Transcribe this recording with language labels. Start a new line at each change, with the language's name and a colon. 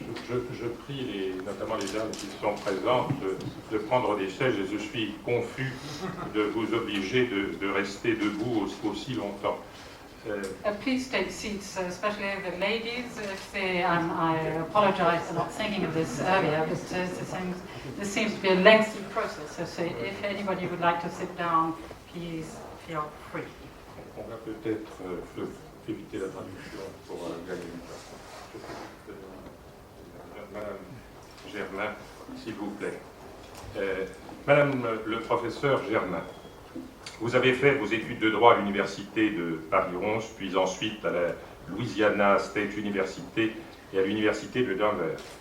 French: Je prie notamment les dames qui sont présentes de prendre des sièges et je suis confus de vous obliger de rester debout aussi longtemps.
English: Please take seats, especially the ladies. I apologize for not thinking of this earlier, but this seems to be a lengthy process. So if anybody would like to sit down, please feel free.
French: On va peut-être éviter la traduction pour gagner du temps. Madame Germain, s'il vous plaît. Madame le professeur Germain, vous avez fait vos études de droit à l'université de Paris 11, puis ensuite à la Louisiana State University et à l'université de Denver.